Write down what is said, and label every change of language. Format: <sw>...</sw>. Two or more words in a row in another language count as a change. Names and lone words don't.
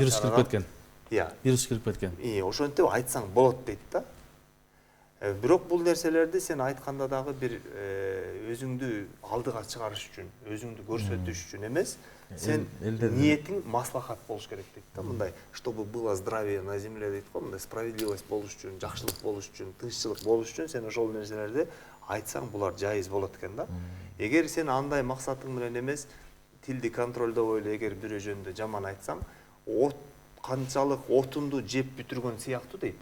<ky>вирус кирип кеткен. Вирус кирип кеткен. Ошентип айтсаң болот дейт да. Бирок бул нерселерди сен айтканда дагы бир өзүңдү алдыга чыгарыш үчүн, өзүңдү көрсөтүш үчүн эмес, сен ниетиң маслахат болуш керек дейт да. Мындай,</ky> <ru>чтобы было здравие на земле</ru> <ky>дейт го, мындай справедливость болуш үчүн, жакшылык болуш үчүн, тынччылык болуш үчүн сен ошол нерселерди айтсаң, булар жайыз болот экен да. Эгер сен андай максатың менен эмес, тилди контролдобой эле эгер бирөө жөнүндө жаман айтсаң, канчалык отунду жеп бүтүргөн сыяктуу дейт.</ky>